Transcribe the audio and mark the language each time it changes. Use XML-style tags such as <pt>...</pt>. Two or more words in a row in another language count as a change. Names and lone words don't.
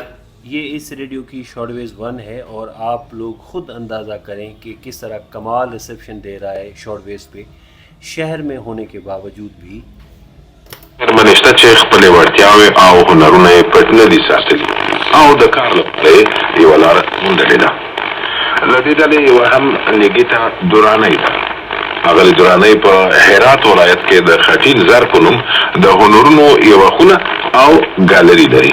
<ur>یہ اس ریڈیو کی</ur> <en>short waves</en> <ur>1 ہے اور آپ لوگ خود اندازہ کریں کہ کس طرح کمال ریسپشن دے رہا ہے</ur> <en>short waves</en> <ur>پہ، شہر میں ہونے کے باوجود بھی.</ur> <ps>منشته چې خپل وړتیاوې او هنرونه یې پټ نه دي ساتلي او د کار لپاره یوه لاره موندلې ده. له دې ډلې یوه هم نګیتا دورانۍ ده. هغه دورانۍ په هرات ولایت کې د خټین زر په نوم د هنرونو یوه خونه او ګالري لري.</ps>